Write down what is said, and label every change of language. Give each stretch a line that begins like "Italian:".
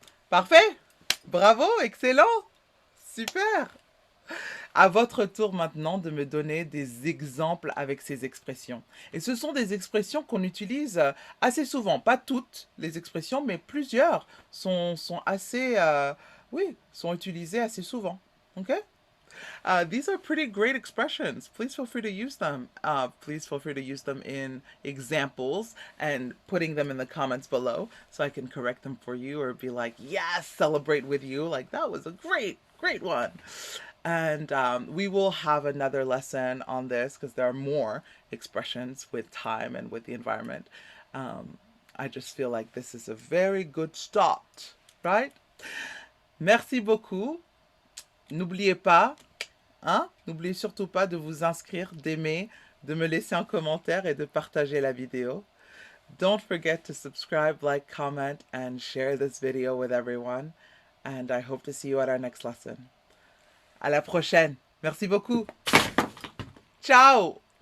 French: Parfait! Bravo, excellent! Super! À votre tour maintenant de me donner des exemples avec ces expressions. Et ce sont des expressions qu'on utilise assez souvent. Pas toutes les expressions, mais plusieurs sont assez, sont utilisées assez souvent. OK?
English: These are pretty great expressions. Please feel free to use them. Please feel free to use them in examples and putting them in the comments below so I can correct them for you or be like, yes, celebrate with you. Like, that was a great, great one. And we will have another lesson on this because there are more expressions with time and with the environment. I just feel like this is a very good start, right?
French: Merci beaucoup. N'oubliez pas, n'oubliez surtout pas de vous inscrire, d'aimer, de me laisser un commentaire et de partager la vidéo.
English: Don't forget to subscribe, like, comment, and share this video with everyone. And I hope to see you at our next lesson.
French: À la prochaine. Merci beaucoup. Ciao.